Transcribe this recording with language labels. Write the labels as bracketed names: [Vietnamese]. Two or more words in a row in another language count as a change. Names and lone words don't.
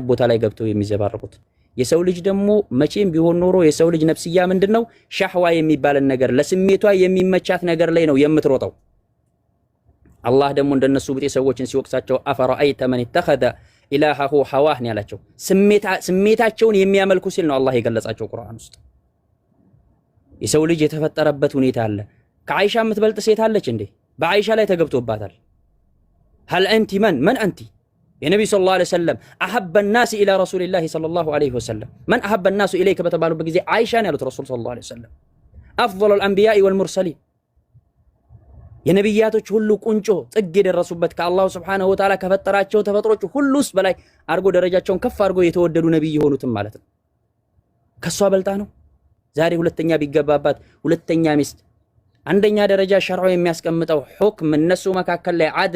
[Amharic] ቦታ ላይ ገብተው የሚዘባረቁት። የሰው ልጅ ደግሞ መቼም ቢሆን ኖሮ የሰው ልጅ ነፍስያ ምንድነው ሻህዋ የሚባልን ነገር ለስሜቷ የሚመቻት ነገር ላይ ነው የምትሮጠው። አላህ ደግሞ እንደነሱ ብጤ ሰዎችን ሲወቅሳቸው [Arabic] أفرأيت من اتخذ إلهه هواه [Amharic] ነው ያላቸው። ስሜታቸውን የሚያመልኩ ሲል ነው አላህ የገለጻቸው ቁርአን ውስጥ። የሰው ልጅ የተፈጠረበት ሁኔታ አለ። ከአይሻ የምትበልጥ ሴት አለች እንዴ? በአይሻ ላይ ተገብቶባታል። [Arabic] هل انت من انت የነብዩ صلى الله عليه وسلم أحب الناس الى رسول الله صلى الله عليه وسلم من احب الناس اليك [Amharic] በተባሉበት ጊዜ አይሻን ያሉት ረሱል [Arabic] صلى الله عليه وسلم افضل الانبياء والمرسلين [Amharic] የነብያቶች ሁሉ ቁንጮ ጥግ የደረሱበት ከአላህ [Arabic] سبحانه وتعالى [Amharic] ከፈጠራቸው ተፈጥሮች ሁሉስ በላይ አርጎ ደረጃቸውን ከፍ አርጎ የተወደዱ ነብይ የሆኑትም ማለት ነው። ከሷ በልጣ ነው ዛሬ ሁለተኛ ቢገባባት ሁለተኛ ሚስት አንደኛ ደረጃ ሸርዑ የሚያስቀምጠው ሁክም እነሱ መካከል ላይ አድል